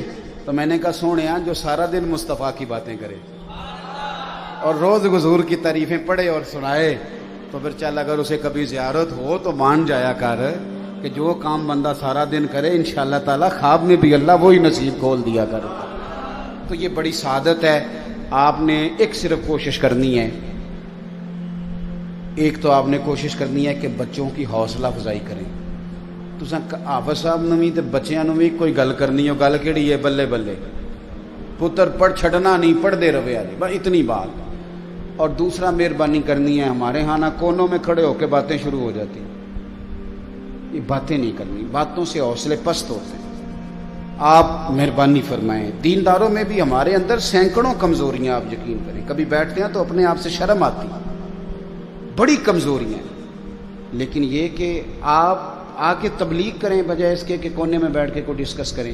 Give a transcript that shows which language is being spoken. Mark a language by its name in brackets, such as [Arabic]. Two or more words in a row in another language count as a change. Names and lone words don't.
[Urdu] تو میں نے کہا سونیا جو سارا دن مصطفیٰ کی باتیں کرے اور روز حضور کی تعریفیں پڑھے اور سنائے، تو پھر چل اگر اسے کبھی زیارت ہو تو مان جایا کر کہ جو کام بندہ سارا دن کرے [Arabic] انشاءاللہ تعالی [Urdu] خواب میں بھی اللہ وہی نصیب کھول دیا کر۔ تو یہ بڑی سعادت ہے۔ آپ نے ایک صرف کوشش کرنی ہے، ایک تو آپ نے کوشش کرنی ہے کہ بچوں کی حوصلہ افزائی کریں۔ [Punjabi] تساں حافظ صاحب نوں وی تے بچیاں نوں وی کوئی گل کرنی ہو، گل کیڑی ہے؟ بلے بلے پتر پڑھ چھڈنا نہیں، پڑھدے رہے آجے، [Urdu] بس اتنی بات۔ اور دوسرا مہربانی کرنی ہے، ہمارے ہاں نہ کونوں میں کھڑے ہو کے باتیں شروع ہو جاتی، یہ باتیں نہیں کرنی، باتوں سے حوصلے پست ہوتے ہیں۔ آپ مہربانی فرمائیں۔ دینداروں میں بھی ہمارے اندر سینکڑوں کمزوریاں، آپ یقین کریں، کبھی بیٹھتے ہیں تو اپنے آپ سے شرم آتی، بڑی کمزوریاں، لیکن یہ کہ آپ آ کے تبلیغ کریں بجائے اس کے کہ کونے میں بیٹھ کے کوئی ڈسکس کریں۔